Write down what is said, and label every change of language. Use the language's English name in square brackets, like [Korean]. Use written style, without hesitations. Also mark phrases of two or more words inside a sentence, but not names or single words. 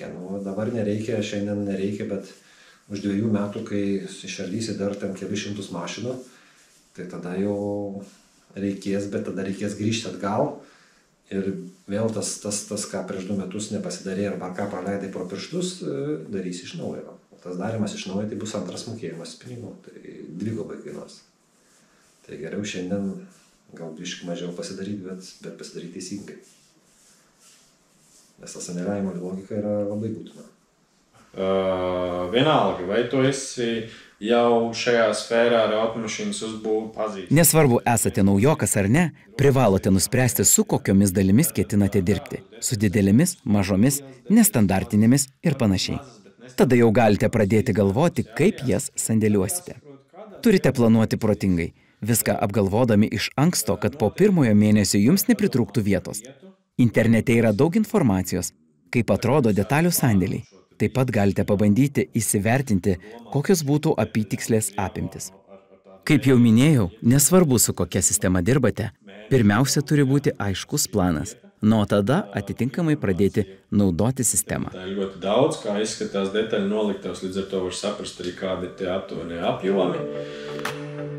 [Lithuanian] Dabar nereikia, šiandien nereikia, bet už 2 metų, kai išardysi dar ten kelius šimtus mašinų, tai tada jau reikės, bet tada reikės grįžti atgal ir vėl tas ką prieš 2 metus nepasidarė arba ką praleidai pro pirštus, darysi iš naujo. Tas darimas iš naujo, tai bus antras mokėjimas pinigų, tai dvigubai kainuos. Tai geriau šiandien gal biškį mažiau pasidaryti, bet pasidaryti teisingai. Nes ta sandėliavimo logika yra labai būtina. [Latvian] Vienalga, vai tu esi jau šajā sfērā ar automašīnas uzbūvu pazīstams? [Lithuanian] Nesvarbu, esate naujokas ar ne, privalote nuspręsti, su kokiomis dalimis ketinate dirbti. Su didelėmis, mažomis, nestandartinėmis ir panašiai. Tada jau galite pradėti galvoti, kaip jas sandėliuosite. Turite planuoti protingai, viską apgalvodami iš anksto, kad po 1 mėnesio jums nepritrūktų vietos. Internete yra daug informacijos. Kaip atrodo detalių sandėliai. Taip pat galite pabandyti įsivertinti, kokios būtų apytikslės apimtis. Kaip jau minėjau, nesvarbu, su kokia sistema dirbate, pirmiausia turi būti aiškus planas, nuo tada atitinkamai pradėti naudoti sistemą. [Latvian] Tā ir ļoti daudz, kā izskatās detaļu noliktavas, līdz ar to var saprast arī, kādi tie aptuveni apjomi.